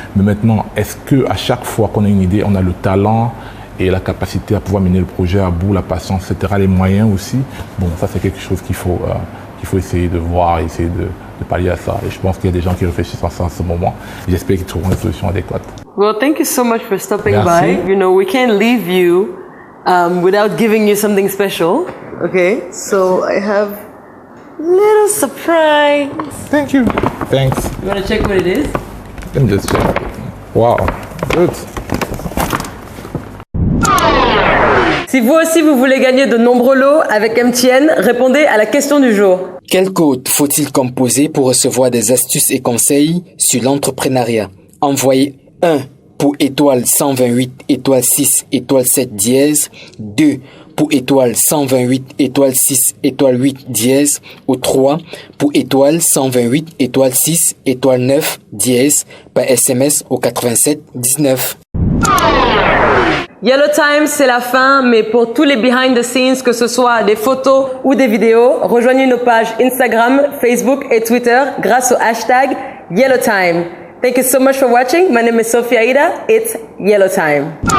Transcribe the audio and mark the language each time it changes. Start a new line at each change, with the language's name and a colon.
French: Mais maintenant, est-ce qu'à chaque fois qu'on a une idée, on a le talent et la capacité à pouvoir mener le projet à bout, la patience, etc., les moyens aussi? Bon, ça c'est quelque chose qu'il faut essayer de voir, essayer de pallier à ça. Et je pense qu'il y a des gens qui réfléchissent à ça en ce moment. J'espère qu'ils trouveront une solution adéquate.
English: Well, thank you so much for stopping
French: Merci.
English: by. You know, we can't leave you without giving you something special. Okay, so I have a little surprise. Thank you. Thanks. You want to check what it is? Let me just check. Wow. Good.
French: Si vous aussi vous voulez gagner de nombreux lots avec MTN, répondez à la question du jour. Quel code faut-il composer pour recevoir des astuces et conseils sur l'entrepreneuriat? Envoyez 1 pour étoile 128 étoile 6 étoile 7 dièse, 2 pour étoile 128 étoile 6 étoile 8 dièse, ou 3 pour étoile 128 étoile 6 étoile 9 dièse par SMS au 87 19. YOLOTIME, c'est la fin, mais pour tous les
English: behind the scenes,
French: que ce soit des photos ou des vidéos, rejoignez nos pages Instagram, Facebook et Twitter grâce au hashtag YOLOTIME.
English: Thank you so much for watching. My name is Sophia Ida. It's YOLOTIME.